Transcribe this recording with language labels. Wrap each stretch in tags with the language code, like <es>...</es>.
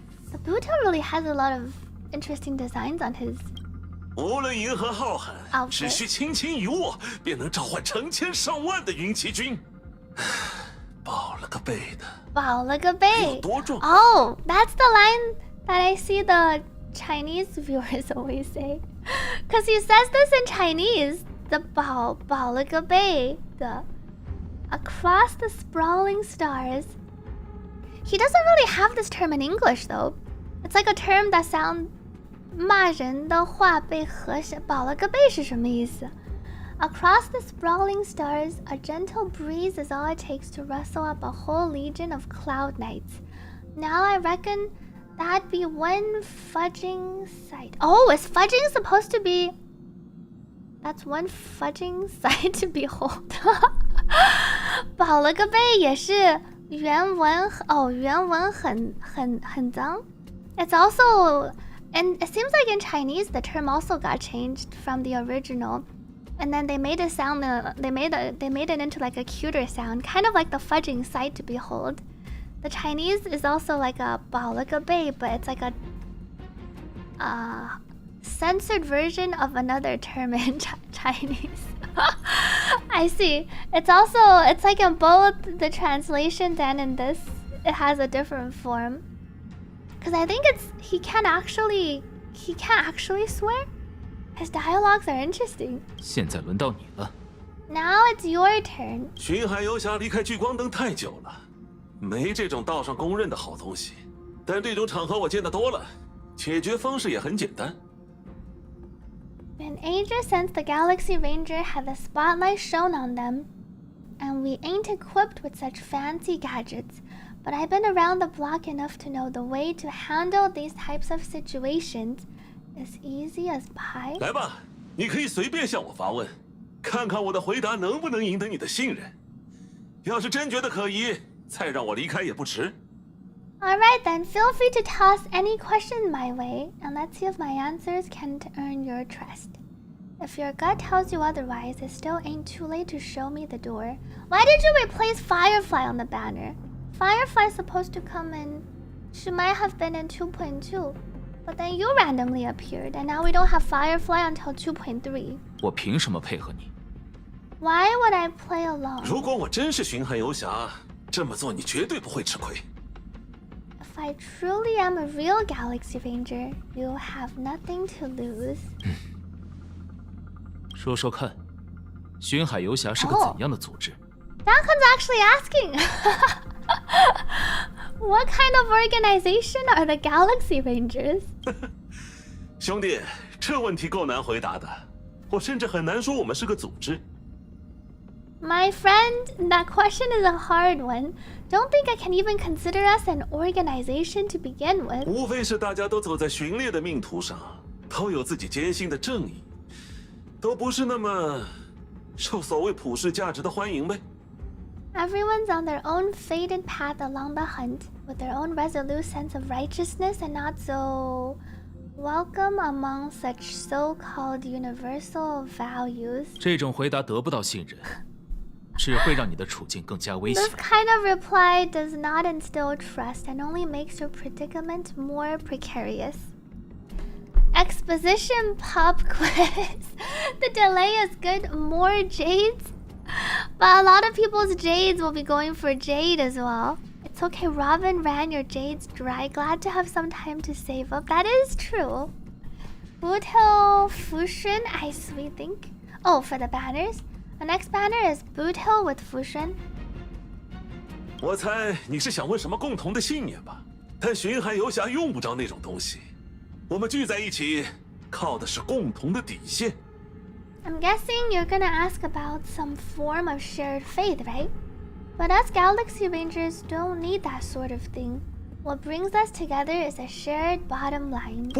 <en>The Buto really has a lot of interesting designs on his.</en> <zh>无论银河浩瀚，只需轻轻一握，便能召唤成千上万的云骑军。保了个背的。保了个背。有多重？</zh> <en>Oh, that's the line that I see the Chinese viewers always say. Because he says this in Chinese. The</en> <zh>保了个背的。</zh> <en>Across the sprawling stars. He doesn't really have this term in English though. It's like a term that sounds</en> <zh>骂人的话被和谐保了个背是什么意思</zh> <en>Across the sprawling stars, a gentle breeze is all it takes to rustle up a whole legion of cloud knights. Now I reckon that'd be one fudging sight. Oh, is fudging supposed to be... That's one fudging sight to behold. 保了个背也是原文哦，原文很脏 It's also... And it seems like in Chinese, the term also got changed from the original. And then they made a sound, they made it into like a cuter sound, kind of like the fudging sight to behold. The Chinese is also like a 保了个背, but it's like a censored version of another term in Chinese. I see. It's like in both the translations and in this, it has a different form. Because I think he can't actually swear. His dialogues are interesting.</en> <zh>现在轮到你了。</zh> <en>Now it's your turn.</en> <zh>巡海游侠离开聚光灯太久了，没这种道上公认的好东西。但这种场合我见得多了，解决方式也很简单。</zh> <en>An ages since the Galaxy Ranger had the spotlight shone on them, and we ain't equipped with such fancy gadgets. But I've been around the block enough to know the way to handle these types of situations as easy as pie.</en> <zh>来吧，你可以随便向我发问，看看我的回答能不能赢得你的信任。要是真觉得可疑，再让我离开也不迟。</zh> <en>Alright then, feel free to toss any question my way, and let's see if my answers can earn your trust. If your gut tells you otherwise, it still ain't too late to show me the door. Why did you replace Firefly on the banner? Firefly's supposed to come in... She might have been in 2.2. But then you randomly appeared, and now we don't have Firefly until 2.3.</en> <zh>我凭什么配合你？</zh> <en>Why would I play along?</en> <zh>如果我真是巡海游侠，这么做你绝对不会吃亏。</zh> <en>If I truly am a real Galaxy Ranger, you'll have nothing to lose.</en> <zh>说说看，巡海游侠是个怎样的组织？</zh> <en>Duncan's actually asking. What kind of organization are the Galaxy Rangers?</en> <zh>兄弟，这问题够难回答的，我甚至很难说我们是个组织。</zh> <en>My friend, that question is a hard one. Don't think I can even consider us an organization to begin with.</en> <zh>无非是大家都走在巡猎的命途上，都有自己艰辛的正义，都不是那么受所谓普世价值的欢迎呗。</zh> <en>Everyone's on their own fated path along the hunt, with their own resolute sense of righteousness and not so welcome among such so-called universal values.</en> <zh>这种回答得不到信任，只会让你的处境更加危险。</zh> <en>This kind of reply does not instill trust and only makes your predicament more precarious. Exposition pop quiz. The delay is good. More jades? But a lot of people's jades will be going for jade as well. It's okay, Robin ran your jades dry. Glad to have some time to save up. That is true. Boot Hill Fushun, we think. Oh, for the banners? The next banner is Boot Hill with Fushun.</en> <zh>我猜你是想问什么共同的信念吧？但巡海游侠用不着那种东西，我们聚在一起，靠的是共同的底线。</zh> <en>I'm guessing you're gonna ask about some form of shared faith, right? But us Galaxy Rangers don't need that sort of thing. What brings us together is a shared bottom line.</en>